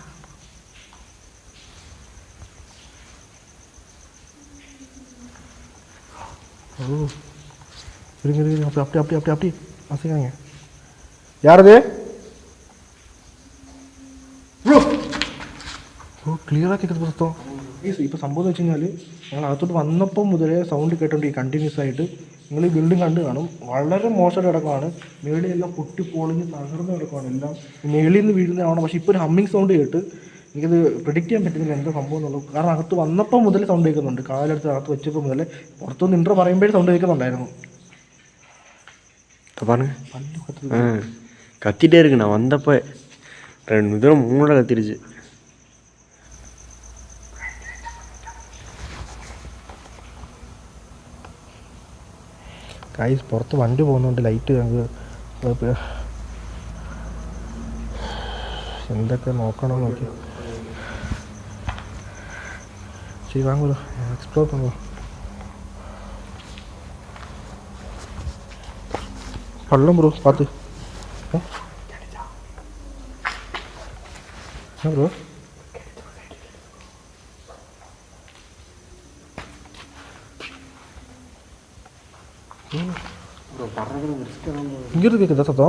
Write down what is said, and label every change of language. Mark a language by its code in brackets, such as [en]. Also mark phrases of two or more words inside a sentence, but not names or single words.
[ta] ஓ இருங்க இருங்க அப்படி அப்படி அப்படி அப்படி அப்படி அசைக்காங்க. யாரது ப்ரோ? [ml] ஓ ക്ലിയറാ കേൾക്കുന്നത് പുറത്തോ? ഇപ്പോൾ സംഭവം വെച്ച് കഴിഞ്ഞാൽ ഞങ്ങൾ അകത്തോട്ട് വന്നപ്പോൾ മുതലേ സൗണ്ട് കേട്ടോണ്ടിരിക്കും കണ്ടിന്യൂസ് ആയിട്ട്. നിങ്ങൾ ഈ ബിൽഡിംഗ് കണ്ട് കാണും, വളരെ മോശമായിട്ട് കിടക്കുകയാണ്. മേളിയെല്ലാം പൊട്ടിപ്പൊളിഞ്ഞ് തകർന്ന് കിടക്കുകയാണ് എല്ലാം. മേളിൽ നിന്ന് വീഴുന്നതാണ്. പക്ഷേ ഇപ്പോൾ ഒരു ഹമ്മിങ് സൗണ്ട് കേട്ട് എനിക്കത് പ്രിഡിക്റ്റ് ചെയ്യാൻ പറ്റുന്നില്ല എന്താ സംഭവം എന്നുള്ളത്. കാരണം അകത്ത് വന്നപ്പോൾ മുതൽ സൗണ്ട് കേൾക്കുന്നുണ്ട്. കാലെടുത്ത് അകത്ത് വെച്ചപ്പോൾ മുതലേ പുറത്തുനിന്ന് ഇൻട്രോ പറയുമ്പോഴേ സൗണ്ട് കേൾക്കുന്നുണ്ടായിരുന്നു. [ta] கத்திட்டே இருக்கு. நான் வந்தப்போ 2 தூரம் 3 கத்திருச்சு. [ml] ഗൈസ് പുറത്ത് വണ്ടി പോകുന്നുണ്ട്. ലൈറ്റ് ഞങ്ങൾക്ക് എന്തൊക്കെ നോക്കണം നോക്കി. ശരി വാങ്ങൂലോ എക്സ്പ്ലോർ பண்ணுவோம். [ta] பள்ளம் ப்ரோ பார்த்து. என்ன ப்ரோ? இங்கே இருக்கு கேட்குதா சத்தம்?